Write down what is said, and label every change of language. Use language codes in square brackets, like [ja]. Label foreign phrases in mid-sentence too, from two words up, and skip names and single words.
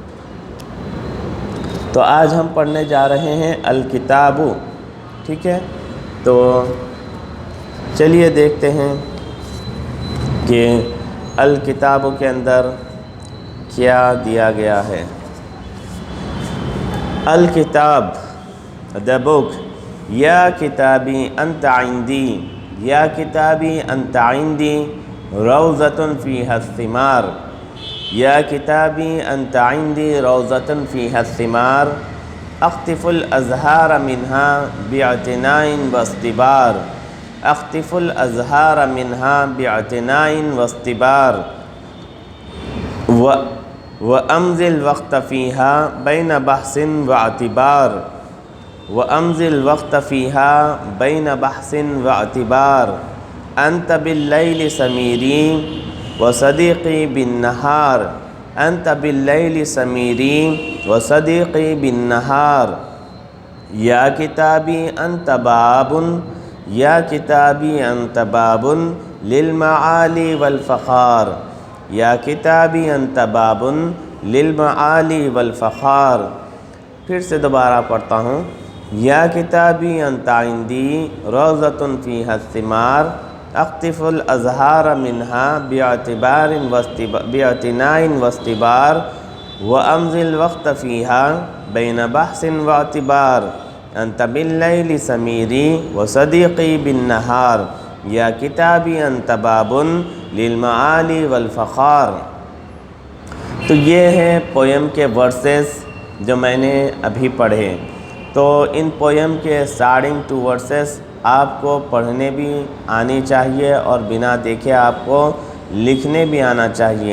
[ur] تو آج ہم پڑھنے جا رہے ہیں الکتاب، ٹھیک ہے؟ تو چلیے دیکھتے ہیں کہ الکتاب کے اندر کیا دیا گیا ہے۔ الکتاب، [en] the book, [ar] یا کتابی انت عندی، یا کتابی انت عندی روضۃ فیہا الثمار، یا کتابی انت عندی روضۃ فیہا الثمار، اقطف الازہار منہا باعتناء واصطبار، اقطف الازہار منہا باعتناء واصطبار، وامضِ الوقت فیہا بین بحث واعتبار، وامضِ الوقت فیہا بین بحث واعتبار، انت باللیل سمیری وصدیقی بالنہار، انت باللیل سمیری وصدیقی بالنہار، یا کتابی انت باب، یا کتابی انت باب للمعالی والفخار، یا کتابی انت باب للمعالی والفخار۔ [ur] پھر سے دوبارہ پڑھتا ہوں، [ar] یا کتابی انت عندی روضۃ فیہا الثمار اقطف الازہار منہا باعتناء واستبار وامضی الوقت فیہا بین بحث واعتبار انت باللیل سمیری وصدیقی بالنہار یا کتابی انت باب للمعالی والفخار۔ [ur] تو یہ ہے پویم کے ورسز جو میں نے ابھی پڑھے۔ تو ان پویم کے [en] starting 2 verses [ur] آپ کو پڑھنے بھی آنی چاہیے اور بنا دیکھے آپ کو لکھنے بھی آنا چاہیے۔